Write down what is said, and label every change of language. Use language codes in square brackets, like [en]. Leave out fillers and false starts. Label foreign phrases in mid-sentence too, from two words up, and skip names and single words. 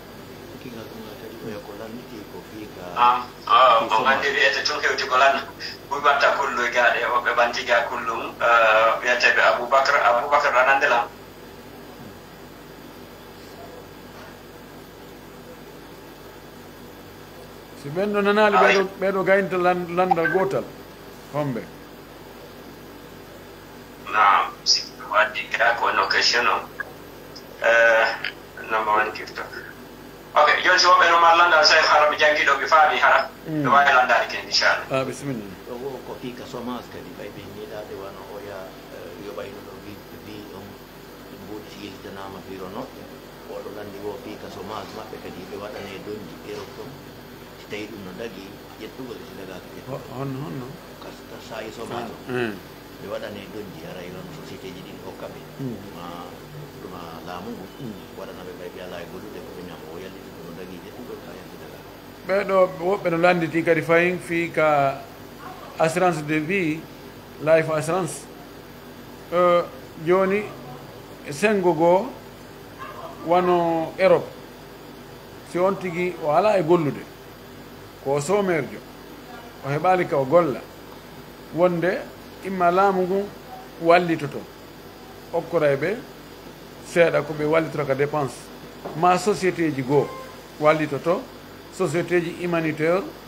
[ff] ko andi wiyete tun hewti ko lan ɓuy watta kullu gaɗe woɓɓe ɓantiga kullum wiyeteɓe aboubacar anandelam si ɓen ɗo nanali ɓeɗo gaynta landal gotal homɓe nam si waddi ga ko no question o number 1 tiktok ok joni si woɓɓe no mar landal so hara ɓe jangguiɗo ɓe faami hara ɓe wawi landade ken inchallah bisimilla ɗo ko fika chômage kadi ɓay ɓe ñiɗade wano oya yoɓayno ɗo wi on mbuɗi si yiltanama biro noɗɗo oɗo landi wo fika chômage maɓɓe kadi ɓe waɗane donji Europe ɗon si tawi ɗum no dagui ƴettugol si dagaka honno kasta sayi chômage o ɓe waɗane donji haray noon société ji ɗin hokkaɓe ɗuma laamu ngu waɗanaɓe ɓay ɓe ala e gollude koɓe ñama o yalliti ɗum no dagui ƴettugol ka yalti dagaka ɓeɗo woɓɓe no landiti kadi fayin fi ka [fr] assurance de vie [en] life assurance [ff] joni sengo goo wano Europe si on tigi o ala e gollude ko somerjo o heɓali ka o golla wonde imma laamu ngun wallitoto okkora ɓe seeɗa ko ɓe wallitoto ka dépense ma société ji goo wallitoto société ji humanitaire